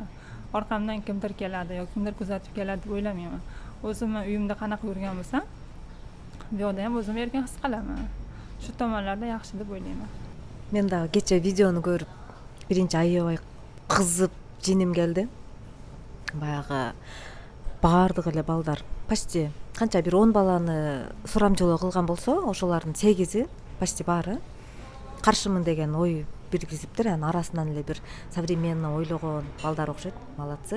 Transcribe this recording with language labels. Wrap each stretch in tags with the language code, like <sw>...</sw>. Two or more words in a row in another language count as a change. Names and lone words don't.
<uz>Orqamdan kimdir keladi yoki kimdir kuzatib keladi deb o'ylamayman. O'zimni uyimda qanaqa yurgan bo'lsam, bu yerda ham o'zimni erkin his qilaman. Shu tomonlarda yaxshi deb o'ylayman. Men da kecha videoni ko'rib, birinchi aябай qizib jinim keldi.</uz> <ky>Баягы баардыгы эле балдар почти канча бир 10 баланы сурамжылоо кылган болсо, ошолордун 8и почти баары каршымын деген ой биргизиптир. Анын арасынан эле бир современно ойлогон балдар окшойт. Молодцы.</ky>